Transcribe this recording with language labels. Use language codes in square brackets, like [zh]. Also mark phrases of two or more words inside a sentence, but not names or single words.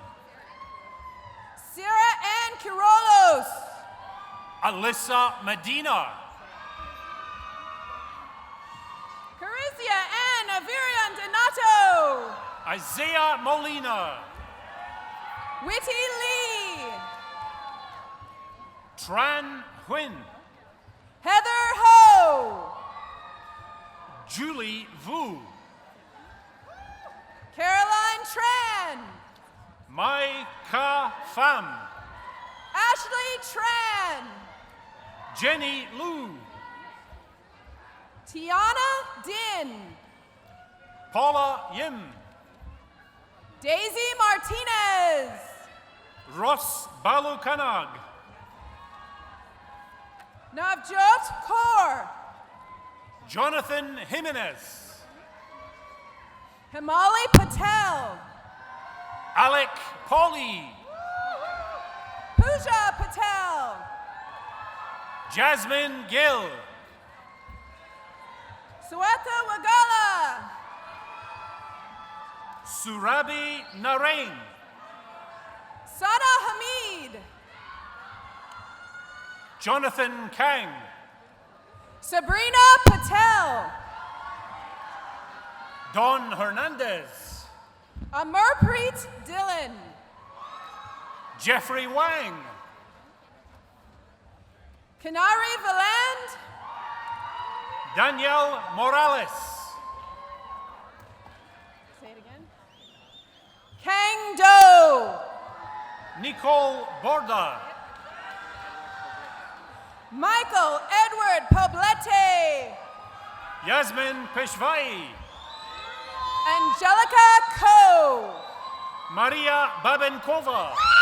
[en] Sarah Ann Kirolos, Alyssa Medina, Carizia Ann Avirian Donato, Isaiah Molina, Witty Lee, Tran Huynh, Heather Ho, Julie Vu, Caroline Tran, Mai Ka Pham, Ashley Tran, Jenny Lu, Tiana Din, Paula Yim, Daisy Martinez, Ross Balukanag, Navjot Kaur, Jonathan Jimenez, Himali Patel, Alec Pauly, Pooja Patel, Jasmine Gill, Sweta Wagala, Surabi Narain, Sana Hamid, Jonathan Kang, Sabrina Patel, Don Hernandez, Amarpreet Dillon. Jeffrey Wang. Kanari Valand. Danielle Morales. Say it again. Kang Do. Nicole Borda. Michael Edward Poblete. Yasmin Peshvai. Angelica Ko. Maria Babenkova.